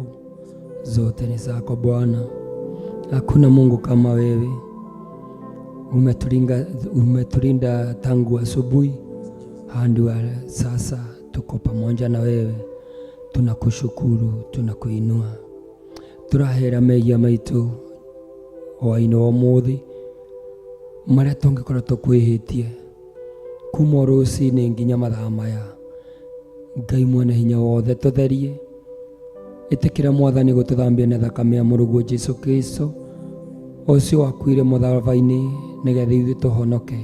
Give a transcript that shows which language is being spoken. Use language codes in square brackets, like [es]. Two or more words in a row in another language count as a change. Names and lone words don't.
[sw] Zote ni zako Bwana. Hakuna Mungu kama wewe. Umetulinda tangu asubuhi hadi sasa, tuko pamoja na wewe. Tunakushukuru, tunakuinua. [ki] Turahera mehia maitu hwainĩ wa ũmũthĩ marĩa tũngĩkorwo tũkwĩhĩtie kuma rũcinĩ nginya mathaa maya. Ngai mwene hinya wothe, tũtherie. Ĩtĩkĩra Mwathani gũtũthambia na thakame ya mũrũguo Jesũ Kristo, ũcio wakuire mũtharaba-inĩ nĩgetha ithuĩ tũhonoke.